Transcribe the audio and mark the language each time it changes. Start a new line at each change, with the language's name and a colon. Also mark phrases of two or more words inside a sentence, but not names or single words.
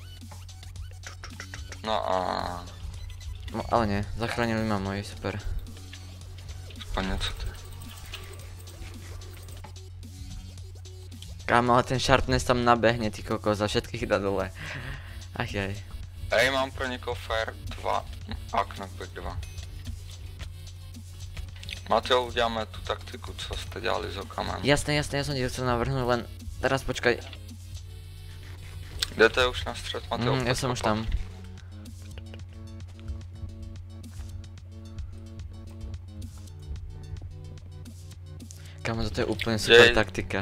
Czech: No a...
Slovak: No, ale nie, zachránili ma moji, super.
Czech: Aspoň něco ty.
Slovak: Kámo, ale ten sharpness tam nabehne, ty kokos, a všetkých dá dole. Ach jaj.
Czech: Hej, mám pro někoho fair 2 a knockback 2. Mateo, uděláme tu taktiku, co jste dělali s okamem.
Slovak: Jasné, ja som ti chcel navrhnúť, len teraz počkaj.
Czech: Jdete už na střed, Mateo?
Slovak: Ja som už tam. Kámo, toto je úplne super taktika.